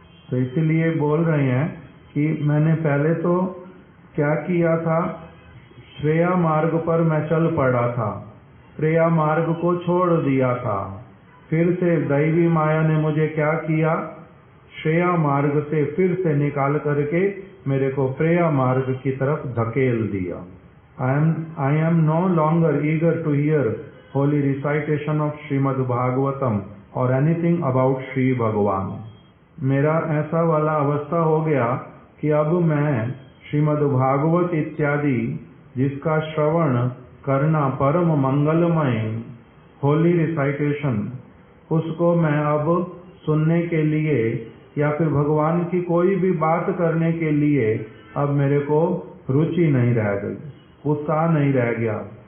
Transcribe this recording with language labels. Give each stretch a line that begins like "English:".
Hindi: तो इसीलिए बोल रहे हैं कि मैंने पहले तो क्या किया था, श्रेया मार्ग पर मैं चल पड़ा था, श्रेया मार्ग को छोड़ दिया था। फिर से दैवी माया ने मुझे क्या किया, श्रेया मार्ग से फिर से निकाल करके मेरे को प्रेया मार्ग की तरफ धकेल दिया।
English: I am no longer eager to hear holy recitation of Srimad Bhagavatam or anything about Shri Bhagavan।
Hindi: मेरा ऐसा वाला अवस्था हो गया कि अब मैं श्रीमद् भागवत इत्यादि जिसका श्रवण करना परम मंगलमय,
English: holy recitation,
Hindi: उसको मैं अब सुनने के लिए या फिर भगवान की कोई भी बात करने के लिए अब मेरे को रुचि नहीं रह गई, उत्साह नहीं रह गया।